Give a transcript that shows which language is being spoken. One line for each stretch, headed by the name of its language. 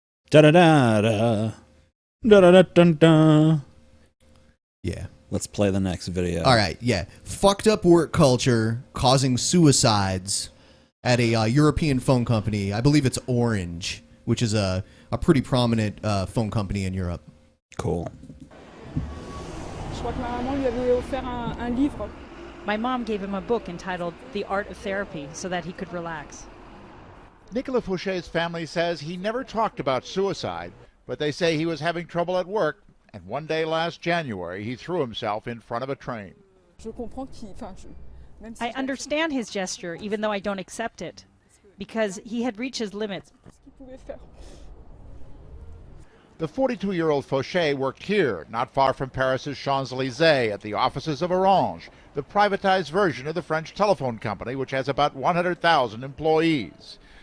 English: Da da da da da da da da da. Yeah. Let's play the next video. All right. Yeah. Fucked up work culture causing suicides at a European phone company. I believe it's Orange, which is a pretty prominent phone company in Europe. Cool.
French: Je crois que ma maman lui avait offert un livre.
English: My mom gave him a book entitled The Art of Therapy so that he could relax. Nicolas Fouché's family says he never talked about suicide, but they say he was having trouble at work, and one day last January he threw himself in front of a train.
French: Je comprends qu'il, enfin, même si
English: I understand his gesture, even though I don't accept it, because he had reached his limits.
French: qu'il pouvait faire.
English: The 42-year-old Fouché worked here, not far from Paris's Champs-Élysées, at the offices of Orange, the privatized version of the French telephone company, which has about 100,000 employees.